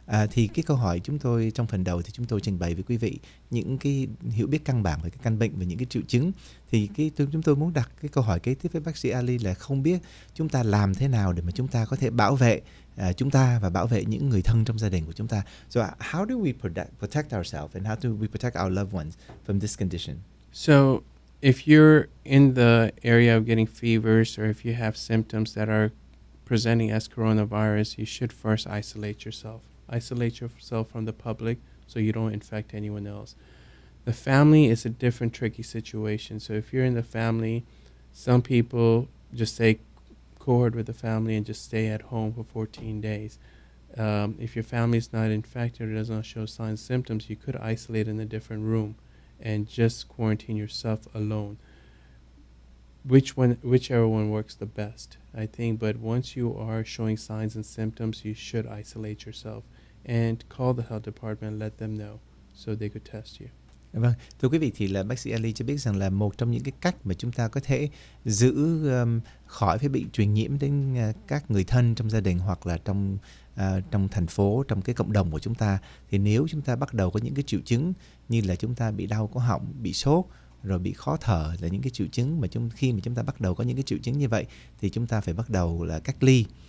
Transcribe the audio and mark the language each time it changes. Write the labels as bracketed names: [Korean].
[Vietnamese] Thì cái câu hỏi chúng tôi trong phần đầu thì chúng tôi trình bày với quý vị những cái hiểu biết căn bản về cái căn bệnh và những cái triệu chứng. Thì chúng tôi muốn đặt cái câu hỏi kế tiếp với bác sĩ Ali là không biết chúng ta làm thế nào để mà chúng ta có thể bảo vệ chúng ta và bảo vệ những người thân trong gia đình của chúng ta. [English] So how do we protect ourselves and how do we protect our loved ones from this condition? So if you're in the area of getting fevers or if you have symptoms that are presenting as coronavirus, you should first isolate yourself. Isolate yourself from the public so you don't infect anyone else. The family is a different tricky situation. So if you're in the family, some people just say cohort with the family and just stay at home for 14 days. If your family is not infected or does not show signs and symptoms, you could isolate in a different room and just quarantine yourself alone. Whichever one works the best, I think. But once you are showing signs and symptoms, you should isolate yourself and call the health department and let them know so they could test you. [Vietnamese] Vâng, thưa quý vị thì là bác sĩ Ali cho biết rằng là một trong những cái cách mà chúng ta có thể giữ khỏi phải bị truyền nhiễm đến các người thân trong gia đình hoặc là trong thành phố, trong cái cộng đồng của chúng ta, thì nếu chúng ta bắt đầu có những cái triệu chứng như là chúng ta bị đau cổ họng, bị sốt, rồi bị khó thở là những cái triệu chứng mà khi mà chúng ta bắt đầu có những cái triệu chứng như vậy thì chúng ta phải bắt đầu là cách ly.